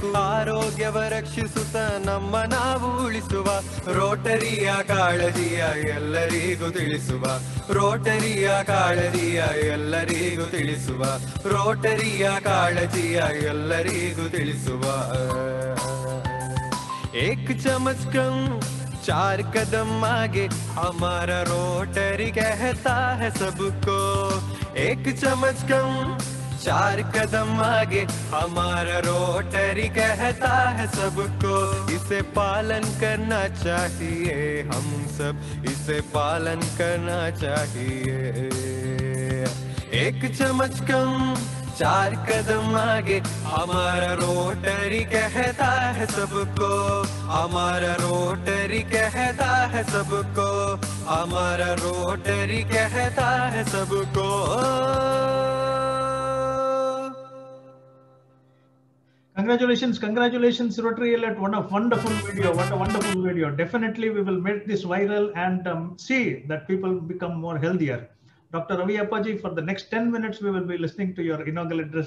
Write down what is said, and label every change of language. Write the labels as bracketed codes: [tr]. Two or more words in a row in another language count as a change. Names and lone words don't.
[kn] ಆರೋಗ್ಯವ ರಕ್ಷಿಸುತ್ತ ನಮ್ಮ ನಾವು ಉಳಿಸುವ, ರೋಟರಿಯ ಕಾಳಜಿಯ ಎಲ್ಲರಿಗೂ ತಿಳಿಸುವ, ರೋಟರಿಯ ಕಾಳಜಿಯ ಎಲ್ಲರಿಗೂ ತಿಳಿಸುವ, ರೋಟರಿಯ ಕಾಳಜಿಯ ಎಲ್ಲರಿಗೂ ತಿಳಿಸುವ। [hi] एक चम्मच कम 4 कदम आगे हमारा रोटरी कहता है सबको। एक चम्मच कम 4 कदम आगे हमारा रोटरी कहता है सबको। इसे पालन करना चाहिए हम सब, इसे पालन करना चाहिए। एक चम्मच कम 4 कदम आगे हमारा रोटरी कहता है सबको। हमारा रोटरी कहता है सबको, हमारा रोटरी कहता है सबको। [en] Congratulations, Rotary Elite. What a wonderful video. What a wonderful video. Definitely, we will make this viral and see that people become more healthier. Dr. Ravi Appaji, for the next 10 minutes, we will be listening to your inaugural address.